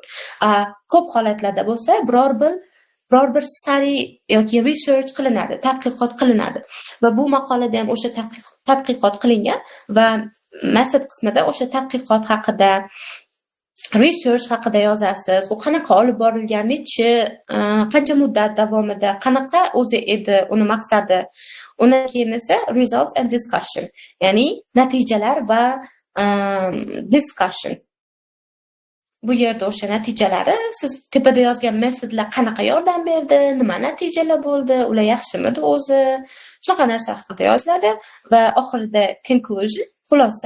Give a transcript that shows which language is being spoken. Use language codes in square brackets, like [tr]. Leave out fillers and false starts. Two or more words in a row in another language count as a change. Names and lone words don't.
[uz] Ko'p holatlarda bo'lsa biror bir study yoki research qilinadi, tadqiqot qilinadi va bu maqolada ham o'sha tadqiqot qilingan va method qismida o'sha tadqiqot haqida, research haqida yozasiz. U qanaqa olib borilgan, qancha muddat davomida, qanaqa o'zi edi, uni maqsadi. Undan keyin esa [en] results and discussion, [uz] ya'ni natijalar va discussion. Bu yerda o'sha natijalari, siz tepada yozgan metodlar qanaqa yordam berdi, nima natijalar bo'ldi, ular yaxshimidi o'zi, shunaqa narsa haqida yoziladi va oxirida conclusion, xulosa.